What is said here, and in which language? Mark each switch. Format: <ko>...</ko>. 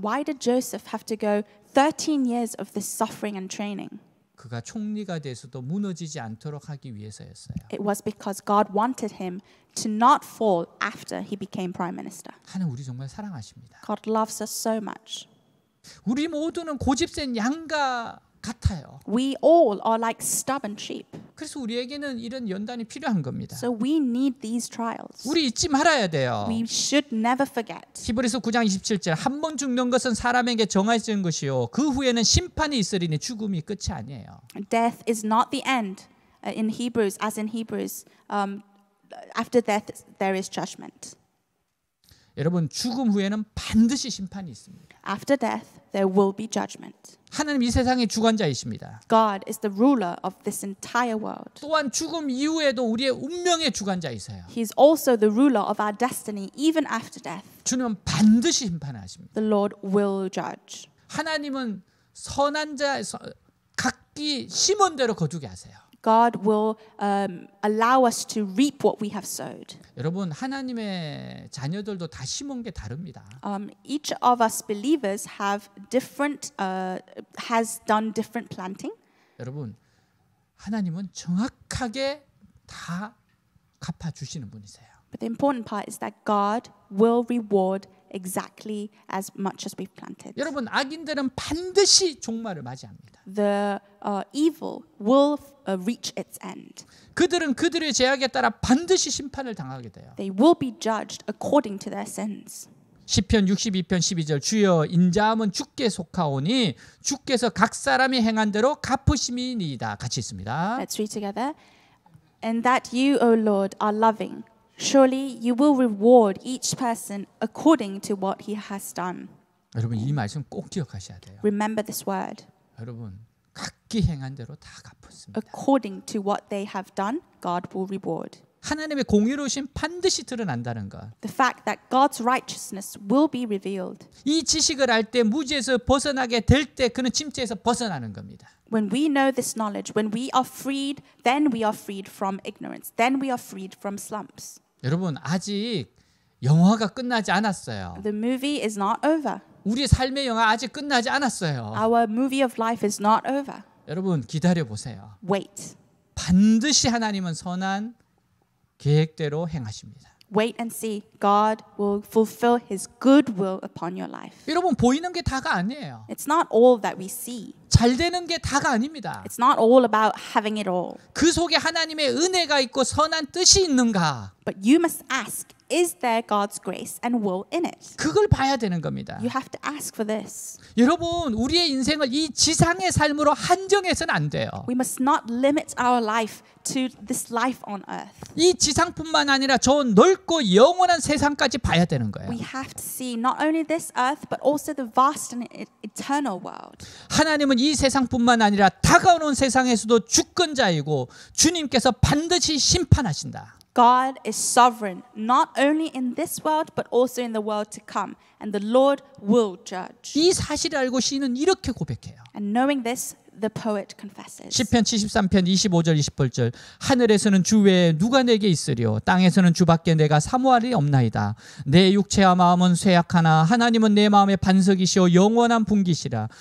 <en>Why did Joseph have to go 13 years of this suffering and training?</en> <ko>그가 총리가 돼서도 무너지지 않도록 하기 위해서였어요.</ko> <en>It was because God wanted him to not fall after he became prime minister.</en> <ko>하나님 우리 정말 사랑하십니다.</ko> <en>God loves us so much.</en> <ko>우리 모두는 고집센 양과 같아요.</ko> <en>We all are like stubborn sheep.</en> <ko>그래서 우리에게는 이런 연단이 필요한 겁니다.</ko> <en>So we need these trials.</en> <ko>우리 잊지 말아야 돼요.</ko> <en>We should never forget.</en> <ko>히브리서 9장 27절 한 번 죽는 것은 사람에게 정해진 것이요 그 후에는 심판이 있으리니 죽음이 끝이 아니에요.</ko> <en>Death is not the end. In Hebrews, as in Hebrews, after death there is judgment.</en> <ko>여러분 죽음 후에는 반드시 심판이 있습니다.</ko> <en>After death there will be judgment.</en> <ko>하나님 이 세상의 주관자이십니다.</ko> <en>God is the ruler of this entire world.</en> <ko>또한 죽음 이후에도 우리의 운명의 주관자이세요.</ko> <en>He is also the ruler of our destiny even after death.</en> <ko>주님은 반드시 심판하십니다.</ko> <en>The Lord will judge.</en> <ko>하나님은 선한 자 각기 심은 대로 거두게 하세요.</ko> <en>God will allow us to reap what we have sowed.</en> <ko>여러분 하나님의 자녀들도 다 심은 게 다릅니다.</ko> <en>Each of us believers have different, has done different planting.</en> <ko>여러분 하나님은 정확하게 다 갚아 주시는 분이세요.</ko> <en>But the important part is that God will reward exactly as much as we've planted.</en> <ko>여러분 악인들은 반드시 종말을 맞이합니다.</ko> <en>The evil will reach its end.</en> <ko>그들은 그들의 죄악에 따라 반드시 심판을 당하게 돼요.</ko> <en>They will be judged according to their sins.</en> <ko>시편 62편 12절 주여 인자함은 주께 속하오니 주께서 각 사람이 행한 대로 갚으심이니이다. 같이 있습니다.</ko> <en>Let's read together. And that you, O Lord, are loving. Surely you will reward each person according to what he has done.</en> <ko>여러분 이 말씀 꼭 기억하셔야 돼요.</ko> <en>Remember this word.</en> <ko>여러분 각기 행한 대로 다 갚았습니다.</ko> <en>According to what they have done, God will reward.</en> <ko>하나님의 공의로우심 반드시 드러난다는 것.</ko> <en>The fact that God's righteousness will be revealed.</en> <ko>이 지식을 알 때 무지에서 벗어나게 될 때 그는 침체에서 벗어나는 겁니다.</ko> <en>When we know this knowledge, when we are freed, then we are freed from ignorance. Then we are freed from slumps.</en> <ko>여러분 아직 영화가 끝나지 않았어요.</ko> <en>The movie is not over.</en> <ko>우리의 삶의 영화 아직 끝나지 않았어요.</ko> <en>Our movie of life is not over.</en> <ko>여러분 기다려 보세요.</ko> <en>Wait.</en> <ko>반드시 하나님은 선한 계획대로 행하십니다.</ko> <en>Wait and see. God will fulfill His good will upon your life.</en> <ko>여러분 보이는 게 다가 아니에요.</ko> <en>It's not all that we see.</en> <ko>잘 되는 게 다가 아닙니다.</ko> <en>It's not all about having it all.</en> <ko>그 속에 하나님의 은혜가 있고 선한 뜻이 있는가?</ko> <en>But you must ask, is there God's grace and will in it?</en> <ko>그걸 봐야 되는 겁니다.</ko> <en>You have to ask for this.</en> <ko>여러분 우리의 인생을 이 지상의 삶으로 한정해서는 안 돼요.</ko> <en>We must not limit our life to this life on earth.</en> <ko>이 지상뿐만 아니라 저 넓고 영원한 세상까지 봐야 되는 거예요.</ko> <en>We have to see not only this earth but also the vast and eternal world.</en> <ko>하나님은 이 세상뿐만 아니라 다가오는 세상에서도 주권자이고 주님께서 반드시 심판하신다.</ko> <en>God is sovereign not only in this world but also in the world to come, and the Lord will judge.</en> <ko>이 사실을 알고 시인은 이렇게 고백해요.</ko> <en>And knowing this, the poet confesses.</en> <ko>시편 73편 25절 28절 하늘에서는 주 외에 누가 내게 있으리요 땅에서는 주밖에 내가 사모할이 없나이다. 내 육체와 마음은 쇠약하나 하나님은 내 마음의 반석이시오 영원한 분기시라.</ko>